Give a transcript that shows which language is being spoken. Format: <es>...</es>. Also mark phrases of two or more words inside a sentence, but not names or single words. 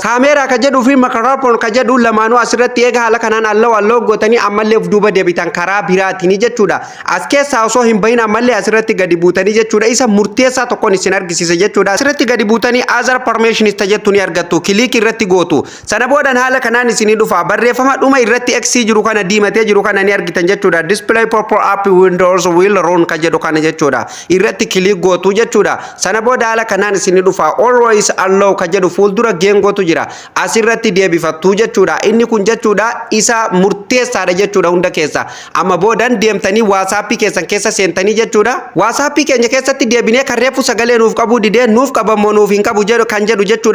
<om>Kaameeraa ka jedhuu fi microphone ka jedhu lamaanuu asirratti eega haala kanaan allow gootanii ammallee duuba deebitan karaa biraatiin jechuudha. As keessa osoo hin bahin ammallee asirratti gadi buutanii jechuudha. Isa murteessaa tokkoon isin argisiisa jechuudha. Asirratti gadi buutanii</om> <en>other permissions</en> <om>jettu ni argattu. Kilik irratti gootu. Sana boodan haala kanaan isinii dhufa. Barreeffama dhuma irratti X jiru kana diimatee jiru kana ni argitan jechuudha.</om> <en>Display pop up windows will run</en> <om>ka jedhu kana jechuudha. Irratti kilik gootu jechuudha. Sana booda haala kanaan isinii dhufa.</om> <en>Always allow</en> <om>ka jedhu fuuldura geengootu jira. Asirratti deebifattu jechuudha. Inni kun jechuudha isa murteessaadha jechuudha hunda keessa. Amma boodan deemtanii WhatsApp keessan keessa seentanii jechuudha. WhatsApp keenya keessatti deebinee kan reefu sagalee nuuf qabu didee nuuf qabamoo nuuf hin qabu jedhu kan jedhu jechuudha.</om>